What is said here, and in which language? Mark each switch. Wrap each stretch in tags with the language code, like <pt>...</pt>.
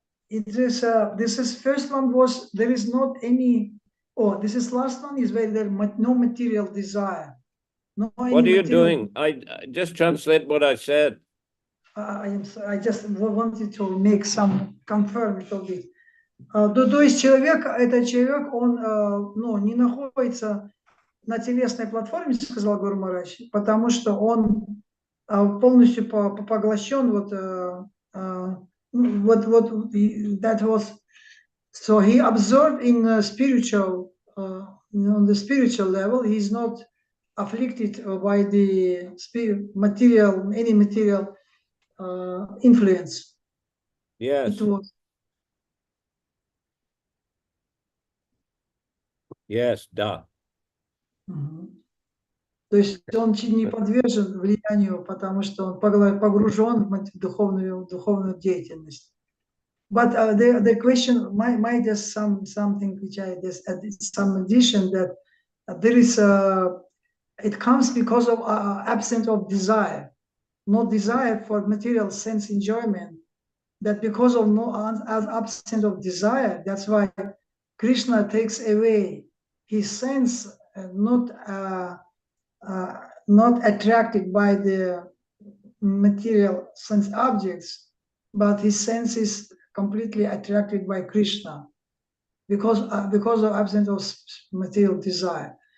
<en>This is first one was there is not any. This is last one is where there no material desire. No. What are you doing? I just translate what I said. I just wanted to make some confirm a little bit.</en> <ru>То есть этот человек, он не находится на телесной платформе, сказал Гуру Махарадж, потому что он полностью поглощен</ru> <en>that was, so he absorbed in spiritual, on the spiritual level. He's not afflicted by the any material influence. Yes. It was. Yes,</en> <ru>да. То есть он не подвержен влиянию, потому что он погружен в духовную деятельность.</ru> <en>But the question might just something which I just added some addition that there is it comes because of absence of desire, no desire for material sense enjoyment. That because of no absence of desire, that's why Krishna takes away his sense, not attracted by the material sense objects, but his sense is completely attracted by Krishna because of absence of material desire.</en>